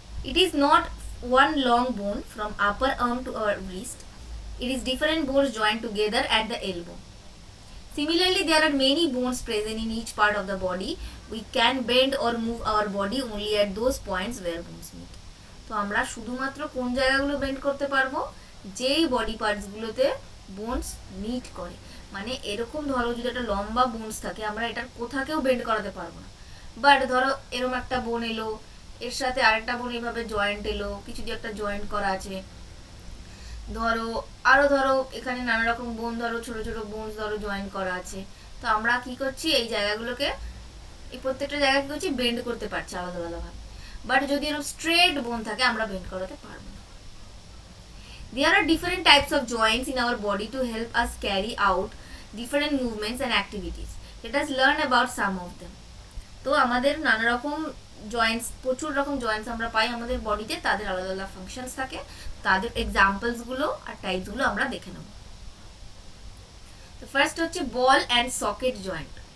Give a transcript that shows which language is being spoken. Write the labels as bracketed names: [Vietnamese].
[English] It is not one long bone from upper arm to our wrist. It is different bones joined together at the elbow. Similarly, there are many bones present in each part of the body. We can bend or move our body only at those points where bones meet. [Bangla] তো আমরা শুধুমাত্র কোন জায়গাগুলো bend করতে পারবো? যেই body পার্টসগুলোতে bones meet করে। মানে এরকম ধরো যদি একটা লম্বা বোনস থাকে, আমরা এটার কোথাকেও বেন্ড করাতে পারবো না। বাট ধরো এরকম একটা বোন এলো, এর সাথে আরেকটা বোন এইভাবে জয়েন্ট এলো, কিছু দিয়ে একটা জয়েন্ট করা আছে, ধরো আরো ধরো এখানে নানা রকম বোন, ধরো ছোট ছোট বোন ধরো জয়েন্ট করা আছে। তো আমরা কি করছি, এই জায়গাগুলোকে, এই প্রত্যেকটা জায়গা কি করছি, বেন্ড করতে পারছি আলাদা আলাদা ভাবে। বাট যদি এরকম স্ট্রেট বোন থাকে, আমরা বেন্ড করাতে পারবো না। [English] There are different types of joints in our body to help us carry out different movements and activities. Let us learn about some of them. [Bangla] তো আমাদের নানা রকম জয়েন্টস, প্রচুর রকম জয়েন্টস আমরা পাই আমাদের বডিতে, তাদের আলাদা আলাদা ফাংশনস থাকে, তাদের এক্সাম্পলসগুলো আর টাইপসগুলো আমরা দেখে নেব। তো ফার্স্ট হচ্ছে বল অ্যান্ড সকেট জয়েন্ট।